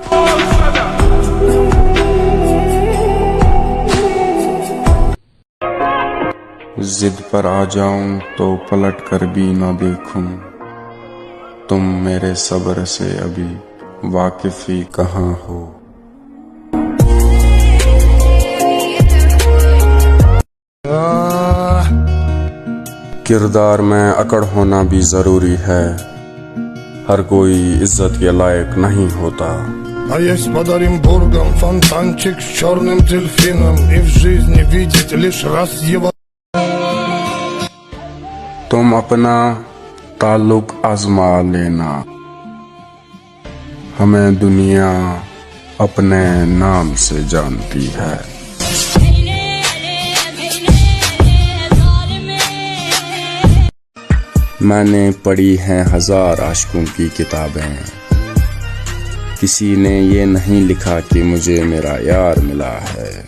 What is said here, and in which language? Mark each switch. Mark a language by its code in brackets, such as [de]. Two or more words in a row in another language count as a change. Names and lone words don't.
[hi] जिद पर आ जाऊं तो पलट कर भी ना देखूं, तुम मेरे सब्र से अभी वाकिफ ही कहाँ हो। किरदार में अकड़ होना भी जरूरी है, हर कोई इज्जत के लायक नहीं होता। [ru] А есть под Оренбургом фонтанчик с черным дельфином, и в жизни видеть лишь раз его। [hi] तुम अपना ताल्लुक आजमा लेना, हमें दुनिया अपने नाम से जानती है। मैंने पढ़ी हैं 1000 आशिकों की किताबें, किसी ने ये नहीं लिखा कि मुझे मेरा यार मिला है।